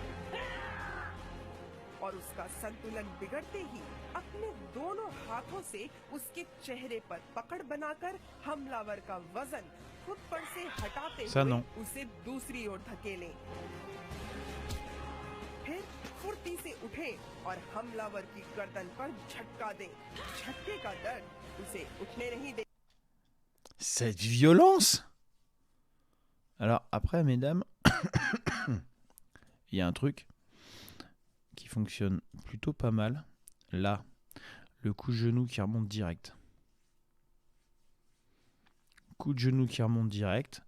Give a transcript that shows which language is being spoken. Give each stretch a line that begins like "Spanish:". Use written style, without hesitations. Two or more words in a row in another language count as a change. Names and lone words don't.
Hindi: और उसका संतुलन बिगड़ते ही अपने दोनों हाथों से उसके चेहरे पर पकड़ बनाकर हमलावर का वजन खुद पर से हटाते हुए उसे दूसरी ओर धकेलें फिर फुर्ती से उठें और हमलावर की गर्दन पर झटका दें झटके का दर्द उसे उठने नहीं दे
French: Cette violence. Alors après, mesdames, il y a un truc qui fonctionne plutôt pas mal. Là, le coup de genou qui remonte direct. Coup de genou qui remonte direct.